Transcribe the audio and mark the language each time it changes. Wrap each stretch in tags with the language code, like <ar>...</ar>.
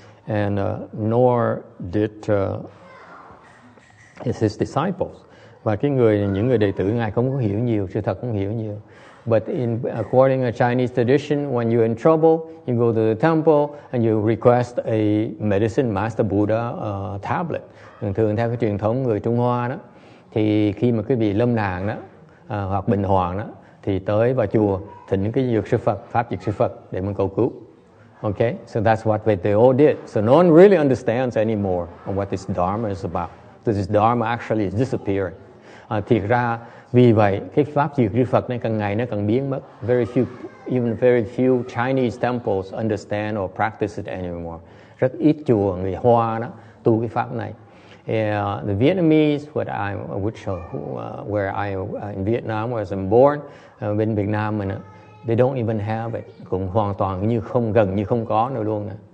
<en>And nor did his disciples.</en> <vi>Và những người đệ tử ngài không có hiểu nhiều, sự thật không hiểu nhiều.</vi> <en>But according to Chinese tradition, when you're in trouble, you go to the temple and you request a Medicine Master Buddha tablet.</en> <vi>Thường theo cái truyền thống người Trung Hoa đó, thì khi mà quý vị lâm nạn đó, hoặc bệnh hoạn đó, thì tới vào chùa thỉnh những cái Dược Sư Phật, pháp Dược Sư Phật để mà cầu cứu.</vi> <en>Okay, so that's what they all did. So no one really understands anymore on what this Dharma is about. So this Dharma actually is disappearing.</en> <vi>Thiệt ra vì vậy cái pháp Dược Sư Phật này càng ngày nó càng biến mất.</vi> <en>Even very few Chinese temples understand or practice it anymore.</en> <vi>Rất ít chùa người Hoa đó tu cái pháp này.</vi> <en>The Vietnamese, where I in Vietnam, where I'm born,</en> <vi>bên Việt Nam mình,</vi> <en>they don't even have it.</en> <vi>Cũng hoàn toàn gần như không có nữa luôn.</vi>